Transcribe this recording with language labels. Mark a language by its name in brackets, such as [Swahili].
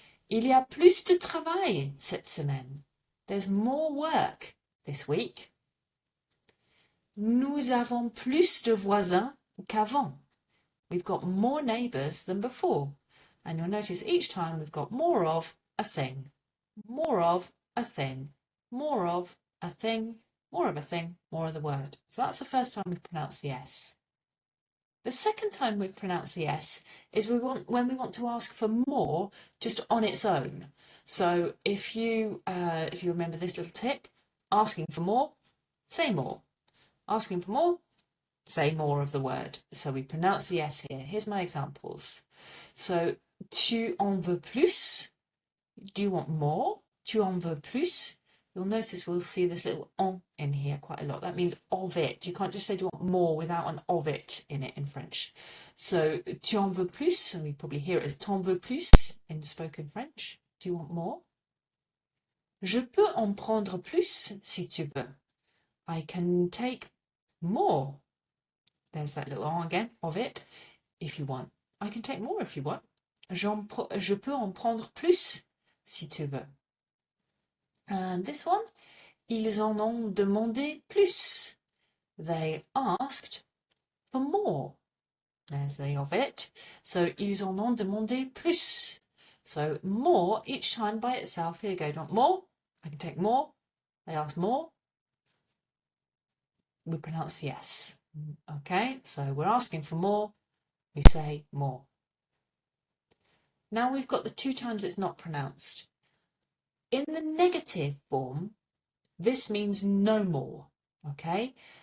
[French] Il y a plus de travail cette semaine. [English] There's more work this week. [French] Nous avons plus de voisins qu'avant. [English] We've got more neighbours than before. And you'll notice each time we've got more of a thing. More of a thing. More of a thing. More of a thing. More of the word. So that's the first time we've pronounced the S. The second time we pronounce the S is when we want to ask for more just on its own. So if you remember this little tip, asking for more, say more. Asking for more, say more of the word. So we pronounce the S here. Here's my examples. So, [French] tu en veux plus? [English] Do you want more? [French] Tu en veux plus? [English] You'll notice we'll see this little en in here quite a lot. That means of it. You can't just say do you want more without an of it in it in French. So, [French] tu en veux plus? [English] And we probably hear it as [French] t'en veux plus [English] in spoken French. Do you want more? [French] Je peux en prendre plus si tu veux. [English] I can take more. There's that little en again, of it, if you want. I can take more if you want. [French] Je peux en prendre plus si tu veux. [English] And this one, [French] ils en ont demandé plus. [English] They asked for more. There's the of it. [French] So, ils en ont demandé plus. [English] So, more each time by itself. Here you go. Do you want more? I can take more. They ask more. We pronounce the S. Okay, so we're asking for more. We say more. Now we've got the two times it's not pronounced. In the negative form, this means no more, okay?